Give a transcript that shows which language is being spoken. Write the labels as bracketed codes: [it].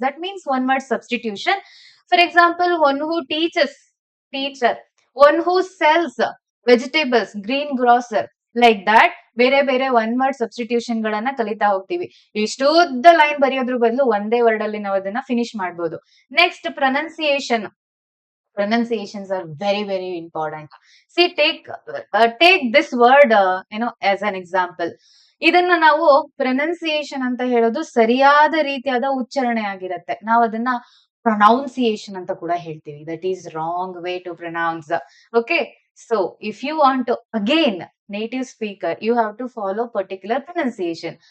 [en] That means one word substitution. For example, one who teaches, teacher. One who sells vegetables, green grocer. [kn] Like that ಬೇರೆ ಬೇರೆ one word substitution ಗಳನ್ನ ಕಲಿತಾ ಹೋಗ್ತೀವಿ. ಇಷ್ಟುದ್ದ line ಬರೆಯೋದ್ರ ಬದಲು ಒಂದೇ word ಅಲ್ಲಿ ನಾವು ಅದನ್ನ ಫಿನಿಶ್ ಮಾಡಬಹುದು. [en] Next pronunciation. Pronunciations are very very important. See, take this word as an example. [kn] ಇದನ್ನ ನಾವು ಪ್ರೊನೌನ್ಸಿಯೇಷನ್ ಅಂತ ಹೇಳೋದು ಸರಿಯಾದ ರೀತಿಯಾದ ಉಚ್ಚಾರಣೆ ಆಗಿರುತ್ತೆ. ನಾವು ಅದನ್ನ ಪ್ರೊನೌನ್ಸಿಯೇಷನ್ ಅಂತ ಕೂಡ ಹೇಳ್ತೀವಿ. [en] That is wrong way to pronounce. Okay, so if you want to again native speaker you have to follow particular pronunciation.